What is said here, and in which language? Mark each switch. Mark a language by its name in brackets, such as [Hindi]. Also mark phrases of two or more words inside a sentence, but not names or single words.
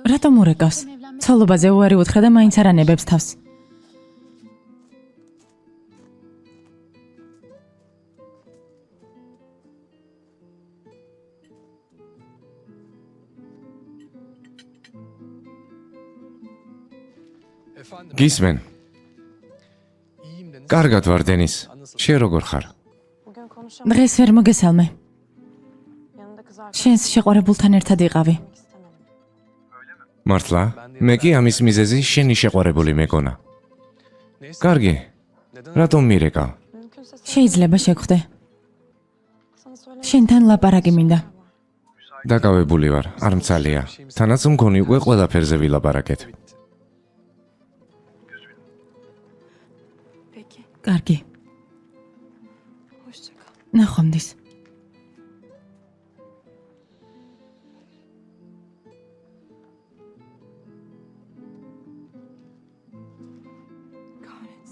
[Georgian] რატომ ურეკავს? ცოლობაზე უარი უთხრა და მაინც არ ანებებს თავს. [Turkish] Efendim. [Georgian] გისმენ? [Turkish] İyiyim Deniz. [Georgian] კარგად ვარ დენის. შენ როგორ ხარ? [Turkish] bugün konuşamadım. [Georgian] დღეს ვერ მოგესალმე. [Turkish] Yanında kız [Georgian] შენს შეყვარებულთან ერთად იყავი. [Turkish] arkadaşım istemedim. [Georgian] მართლა? მე კი ამის მიზეზი შენი შეყვარებული მეგონა. [Turkish] Neyse. [Georgian] კარგი. [Turkish] Neden? [Georgian] რატომ მირეკა? [Turkish] Mümkünse sen [Georgian] შეიძლება შეგხვდე. [Turkish] sana söylemek [Georgian] შენთან ლაპარაკი მინდა. დაკავებული ვარ, არ მცალია. თანაც მგონი უკვე ყველაფერზე ვილაპარაკეთ. [Turkish] Bitti. Peki. [Georgian] კარგი. [Turkish] Hoşça kal. [Georgian] ნახვამდის. [Turkish] Kahretsin.